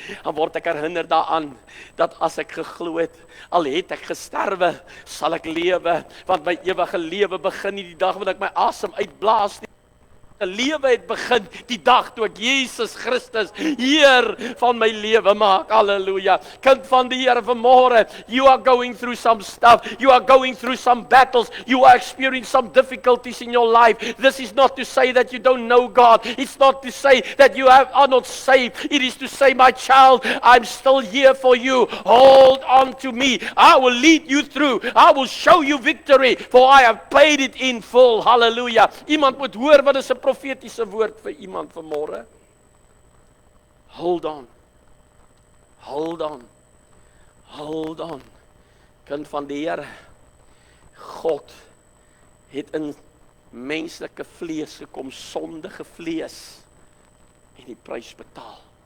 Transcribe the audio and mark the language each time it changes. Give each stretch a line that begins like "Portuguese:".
Afrikaans: Dan word ek herinner daaraan, dat as ek geglo het, al het ek gesterwe, sal ek lewe, want my ewige lewe begin nie die dag wanneer ek my asem uitblaas nie. 'n lewe het begin die dag toe ek Jesus Christus Heer van my lewe maak. Halleluja. Kind van die Here, vanmôre,
English: you are going through some stuff. You are going through some battles. You are experiencing some difficulties in your life. This is not to say that you don't know God. It's not to say that you are not saved. It is to say, my child, I'm still here for you. Hold on to me. I will lead you through. I will show you victory, for I have paid it in full.
Afrikaans: Halleluja. Iemand moet hoor wat is 'n profetiese woord vir iemand vanmôre.
English: Hold on. Hold on. Hold on.
Afrikaans: Kind van die Here, God het in menslike vlees gekom, sondige vlees, en die prys betaal.